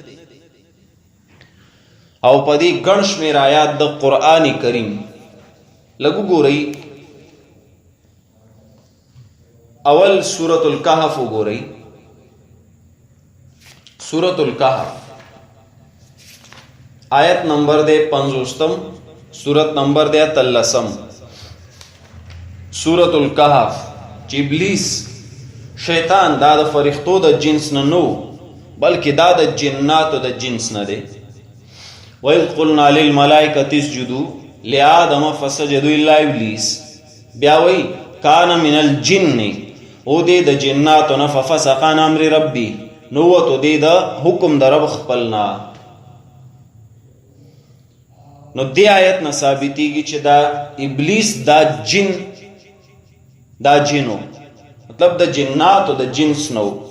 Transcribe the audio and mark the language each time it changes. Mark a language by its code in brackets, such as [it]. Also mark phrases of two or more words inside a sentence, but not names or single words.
[ps] او په دې ګڼ شمېر آیات د قرآن کریم لګو ګورئ. اول سورۃ الکهف وګورئ. سورۃ الکهف آیت نمبر دے 50، سورت نمبر دے 33. سورۃ الکهف چې ابلیس شیطان دا د فرښتو د جنس نه نو بلکې دا د جناتو د جنس نه دی. [ar] وَإِذْ قُلْنَا لِلْمَلَائِكَةِ اسْجُدُوا لِآدَمَ فَسَجَدُوا إِلَّا إِبْلِيسَ. [ps] بیا وی [ar] کان من الجن، [ps] او دی د جناتو نه، [ar] ففسق عن امر ربی، [ps] نو وتو دی د حکم د رب خپلنا. نو دی آیت نه ثابتېږي چې دا ابلیس دا جنو، مطلب د جناتو د جنس نو.